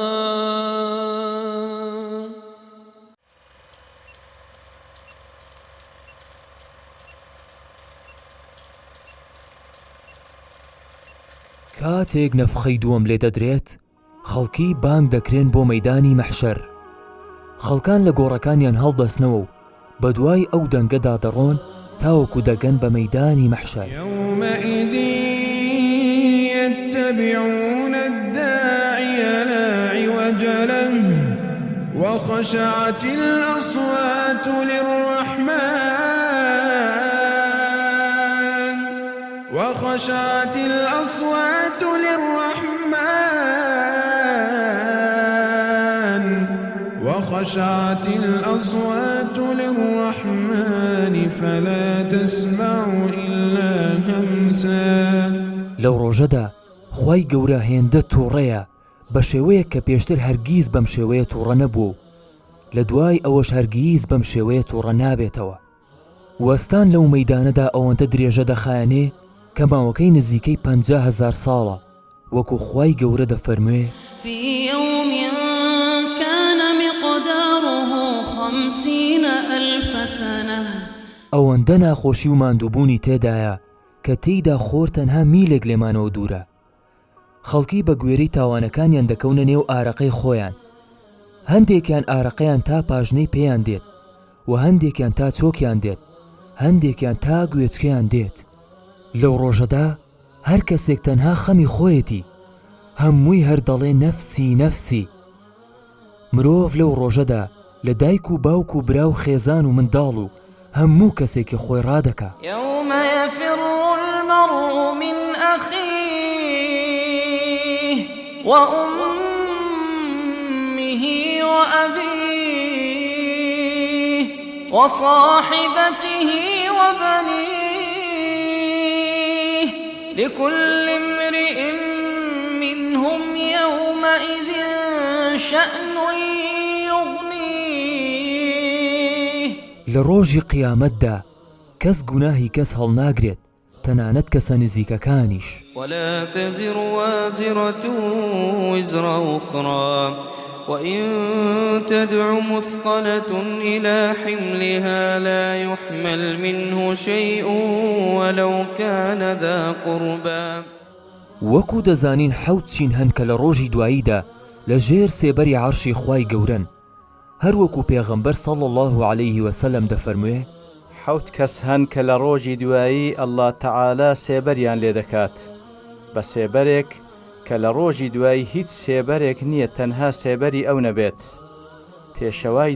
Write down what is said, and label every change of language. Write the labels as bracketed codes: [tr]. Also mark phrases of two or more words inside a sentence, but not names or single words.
[ckb] کاتێک نەفخەی دووەم لێ دەدرێت خەڵکی بانگ دەکرێن بۆ مەیدانی مەحشەر خەڵکان لە گۆڕەکانیان هەڵدەستنەوە و بە دوای ئەو دەنگەدا دەڕۆن تاوەکو دەگەن بە مەیدانی مەحشەر [ar] يومئذ يتبعون الداعي لا عوج له وخشعت الأصوات للرحمن وخشعت الأصوات للرحمن وخشعت الأصوات للرحمن فلا تسمع إلا همسا [ckb] لەو ڕۆژەدا خوای گەورە هێندە تووڕەیە بە شێوەیە کە پێشتر هەرگیز بەم شێوەیە تووڕە نەبوو لە دوای ئەوەش هەرگیز بەم شێوەیە تووڕە نابێتەوە وەستان لەو مەیدانەدا ئەوەندە درێژە دەخایەنێ کە ماوەکەی نزیکەی 50,000 ساڵە وەکو خوای گەورە دەفەرموێ [ar] في يوم كان مقداره 50,000 سنة [ckb] ئەوەندە ناخۆشی و ماندووبوونی تێدایە کە تێیدا خۆر تەنها میلێک لێمانەوە دوورە خەڵکی بە گوێرەی تاوانەکانیان دەکەونە نێو ئارەقەی خۆیان هەندێکیان ئارەقەیان تا پاژنەی پێیان دێت و هەندێکیان تا چۆکیان دێت هەندێکیان تا گوێچکەیان دێت لەو ڕۆژەدا هەر کەسێک تەنها خەمی خۆیەتی هەمووی هەر دەڵێ نەفسی نەفسی مرۆڤ لەو ڕۆژەدا لە دایک و باوک و برا و خێزان و منداڵ و هەموو کەسێکی خۆی ڕادەکا. [ar] يوم يفر المرء من أخيه وأمه وأبيه وصاحبته وبنيه لكل امرئ منهم يومئذ شأن يغنيه. [ckb] لە ڕۆژی قیامەتدا کەس گوناهی کەس هەڵناگرێت، تەنانەت کەسە نزیکەکانیش. [ar] ولا تزر وازرة وزر أخرى وإن تدع مثقلة إلى حملها لا يحمل منه شيء ولو كان ذا قربى. [ckb] وەکو دەزانین حەوت چین هەن کە لە ڕۆژی دواییدا لە ژێر سێبەری عەرشی خوای گەورەن، هەروەکو پێغەمبەر [ar] صلی الله عليه وسلم [ckb] دەفەرموێ حەوت کەس هەن کە لە ڕۆژی دوایی ئەڵڵا تەعالا سێبەریان لێ دەکات بە سێبەرێک کە لە ڕۆژی دوایی هیچ سێبەرێک نییە تەنها سێبەری ئەو نەبێت، پێشەوای